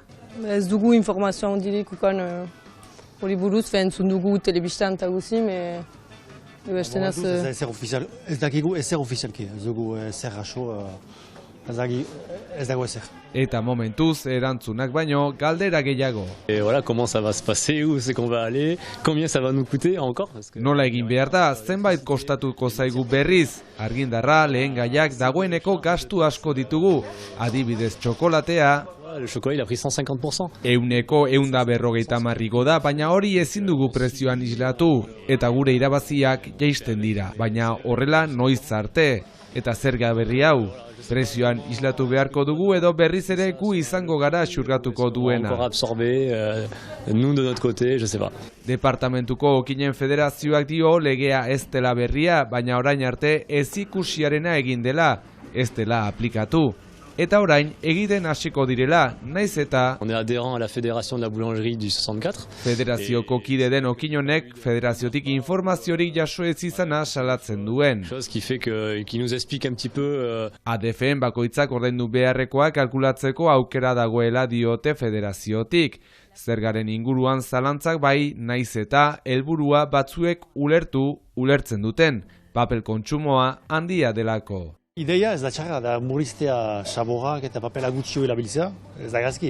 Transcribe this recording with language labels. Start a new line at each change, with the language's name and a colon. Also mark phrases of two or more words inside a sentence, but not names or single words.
Basque: ez dugu informazioa handirik ukan hori buruz, entzun dugu telebistan eta guzi, ez dakigu ezer ofizialki, ez dugu ezer raso, ez dago ezer. Eta momentuz erantzunak baino galdera gehiago.
French: Voilà, comment ça va se passer, où c'est qu'on va aller, combien ça va nous coûter encore?
Basque: Nola egin behar da, zenbait kostatuko zaigu berriz. Argindarra, lehen gaiak dagoeneko gastu asko ditugu. Adibidez txokolatea,
French: Le chocolat il a pris 150%.
Basque: Euneko 150 igo da, baina hori ezin dugu prezioan islatu. Eta gure irabaziak jaisten dira, baina horrela noiz arte. Eta zerga berri hau, prezioan islatu beharko dugu edo berriz ere gu izango gara xurgatuko duena.
French: Encore absorbé, nous de notre côté, je sais pas.
Basque: Departamentuko okinen federazioak dio legea ez dela berria, baina orain arte ez ikusiarena egin dela, ez dela aplikatu. Eta orain egiten hasiko direla, naiz eta
French: On est adhérent à la fédération de la boulangerie du 64.
Basque: Federazioko kide den okinonek federaziotik informaziorik jaso ez izana salatzen duen.
French: Chose qui fait que qui nous explique un petit peu
Basque: ADFen bakoitzak ordaindu beharrekoa kalkulatzeko aukera dagoela diote federaziotik. Zergaren inguruan zalantzak bai, naiz eta helburua batzuek ulertzen duten, papel kontsumoa handia delako. Ideia ez da txarra, da murriztea saborak eta papela gutxio erabiltzea, ez da gazki.